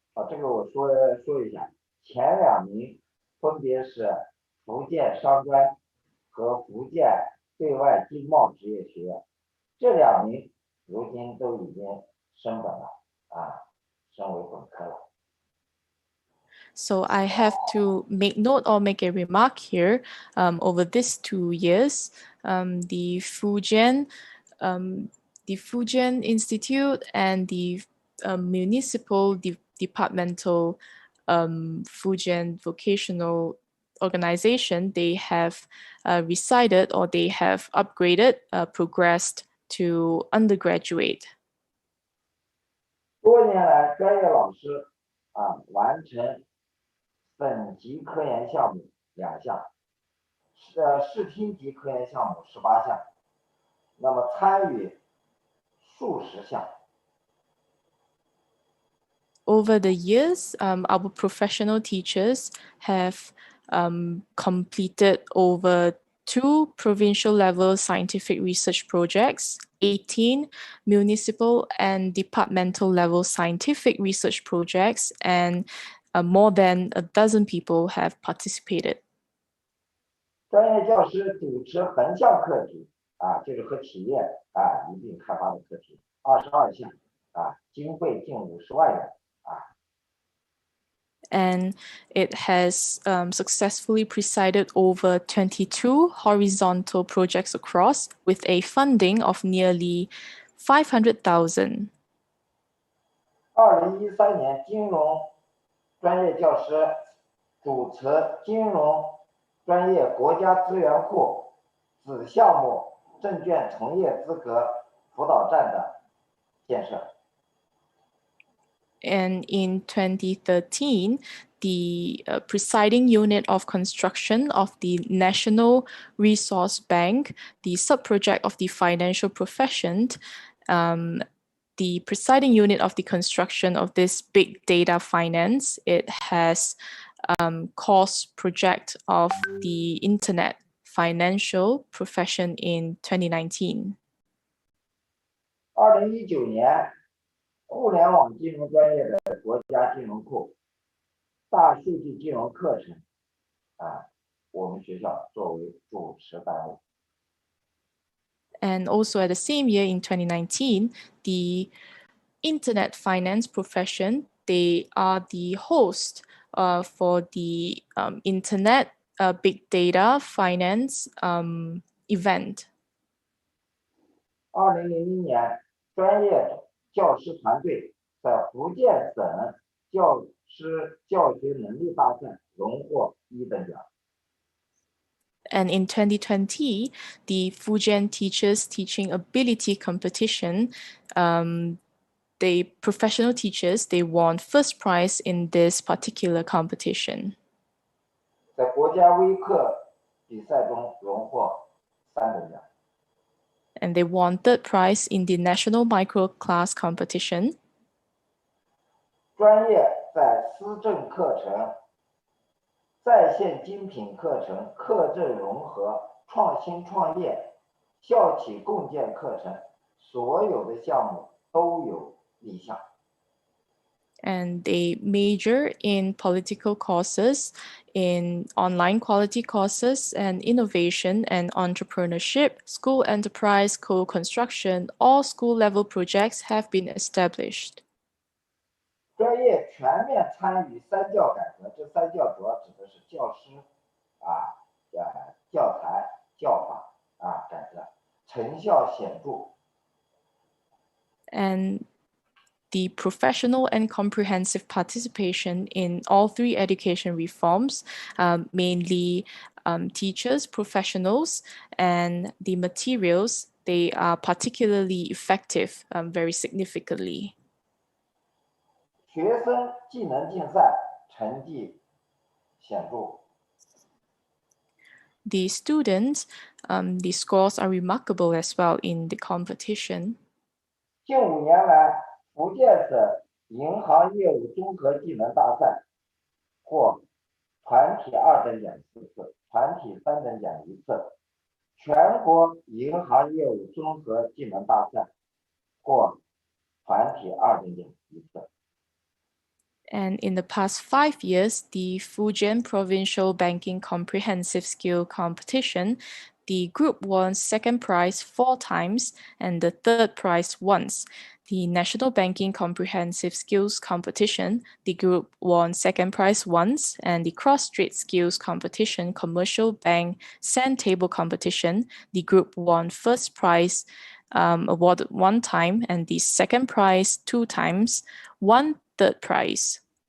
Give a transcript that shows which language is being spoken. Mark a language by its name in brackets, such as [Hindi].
[Chinese] 这个我说一下，前2名分别是福建商专和福建对外经贸职业学院，这2名如今都已经升本了升为本科了。 [English] So I have to make note or make a remark here. Over these 2 years, the Fujian Institute and the municipal departmental Fujian vocational organization, they have resided or they have upgraded, progressed to undergraduate. [Chinese] 多年来，专业老师完成省级科研项目2项，视听级科研项目18项，那么参与数十项。 [English] Over the years, our professional teachers have completed over 2 provincial level scientific research projects, 18 municipal and departmental level scientific research projects, and more than a dozen people have participated. [Chinese] 专业教师主持横向课题就是和企业一并开发的课题22项经费近50万元。 [English] And it has successfully presided over 22 horizontal projects across with a funding of nearly 500,000. [Chinese] 2013年，金融专业教师主持金融专业国家资源库子项目证券从业资格辅导站的建设。 [English] And in 2013, the presiding unit of construction of the National Resource Bank, the sub-project of the financial profession, the presiding unit of the construction of this big data finance, it has course project of the internet financial profession in 2019. [Chinese] 2019年，互联网金融专业的国家金融库、大数据金融课程我们学校作为主持单位。 [English] And also at the same year in 2019, the internet finance profession, they are the host for the internet big data finance event. [Chinese] 2000年，专业教师团队在福建省教师教学能力大赛荣获1等奖。 [English] And in 2020, the Fujian Teachers Teaching Ability Competition, the professional teachers, they won first prize in this particular competition. [Chinese] 在国家微课比赛中荣获3等奖。 [English] And they won third prize in the National Micro Class Competition. [Chinese] 专业在思政课程、在线精品课程、课政融合、创新创业、校企共建课程，所有的项目都有立项。 [English] And they major in political courses, in online quality courses, and innovation and entrepreneurship, school enterprise, co-construction, all school-level projects have been established. [Chinese] 专业全面参与三教改革，这三教主要指的是教师教材、教法改革，成效显著。 [English] And the professional and comprehensive participation in all three education reforms, mainly teachers, professionals, and the materials, they are particularly effective very significantly. [Chinese] 学生技能竞赛成绩显著。 [English] The students, the scores are remarkable as well in the competition. [Chinese] 近5年来，福建省银行业务综合技能大赛获团体2等奖4次，团体3等奖1次；全国银行业务综合技能大赛获团体2等奖1次。 [English] And in the past 5 years, the Fujian Provincial Banking Comprehensive Skill Competition, the group won second prize 4 times and the third prize once. The National Banking Comprehensive Skills Competition, the group won second prize once, and the Cross-Strait Skills Competition Commercial Bank Sand Table Competition, the group won first prize awarded 1 time and the second prize 2 times, 1 third prize.